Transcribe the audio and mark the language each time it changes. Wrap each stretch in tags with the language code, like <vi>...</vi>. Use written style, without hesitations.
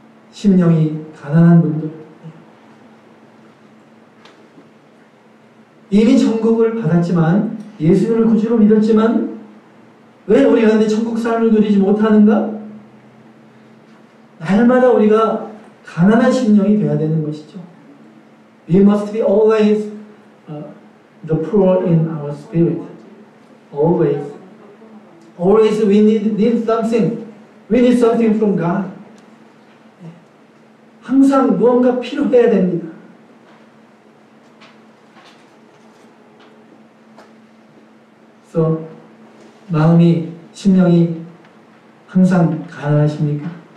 <ko>심령이 가난한 분들, 이미 천국을 받았지만 예수님을 구주로 믿었지만 왜 우리가 근데 천국 삶을 누리지 못하는가? 날마다 우리가 가난한 심령이 되어야 되는 것이죠.</ko> <en>We must be always the poor in our spirit. Always. Always we need something. We need something from God.</en> <ko>항상 무언가 필요해야 됩니다. 그래서 마음이, 심령이 항상 가난하십니까?</ko>